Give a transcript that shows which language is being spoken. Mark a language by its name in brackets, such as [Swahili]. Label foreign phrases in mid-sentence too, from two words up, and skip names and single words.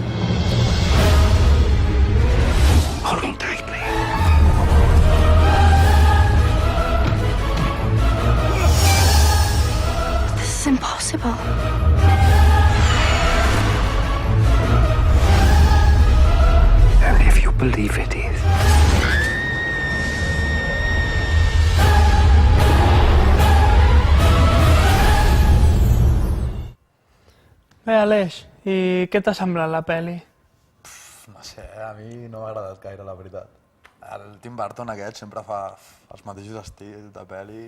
[English] Hold on tightly. This is impossible. Only if you believe it is. [Catalan] Bé, Aleix, i què t'ha semblat la pel·li? No sé, a mi no m'ha agradat gaire, la veritat. El Tim Burton aquest sempre fa els mateixos estils de pel·li.